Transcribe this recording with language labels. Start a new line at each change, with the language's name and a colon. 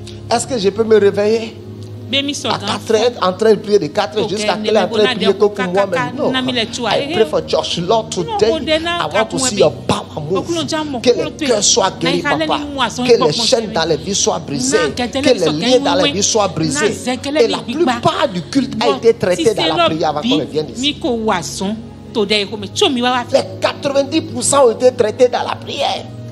French: Est-ce que je peux me réveiller à 4 heures, en train de prier de 4 heures jusqu'à quelle heure en train de prier que pour moi-même?
English: Non. I pray for church. Lord, today I want to see your power move.
French: Que les cœurs soient guéris, papa. Que les chaînes dans les vies soient brisées. Que les liens dans les vies soient brisés. Et la plupart du culte a été traité dans la prière avant qu'on ne vienne ici. Les 90% ont été traités dans la prière.